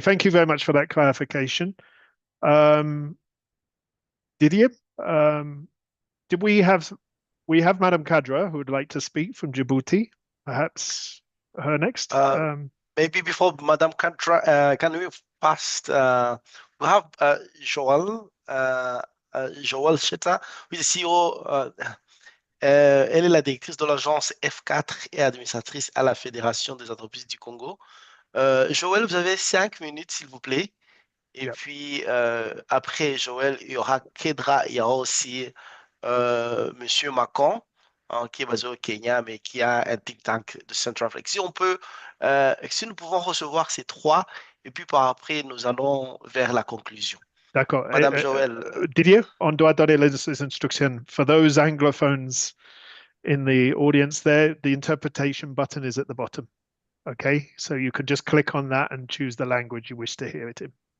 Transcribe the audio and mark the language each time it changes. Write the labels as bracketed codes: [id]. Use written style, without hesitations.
[en] Thank you very much for that clarification. Didier, did we have Madam Kadra who would like to speak from Djibouti? Perhaps her next. Maybe before Madam Kadra, can we first we have Joel, Joel Cheta, who is the CEO. [fr] Elle est la directrice de l'agence F4 et administratrice à la Fédération des entreprises du Congo. Joël, vous avez 5 minutes, s'il vous plaît. Et puis, après Joël, il y aura Kedra, il y aura aussi Monsieur Macon, hein, qui est basé au Kenya, mais qui a un think tank de Centrafrique. Si nous pouvons recevoir ces trois, et puis par après, nous allons vers la conclusion. D'accord. Madame Joël. Didier, on doit donner les instructions. [en] For those anglophones in the audience there, the interpretation button is at the bottom. Okay, so you can just click on that and choose the language you wish to hear it in.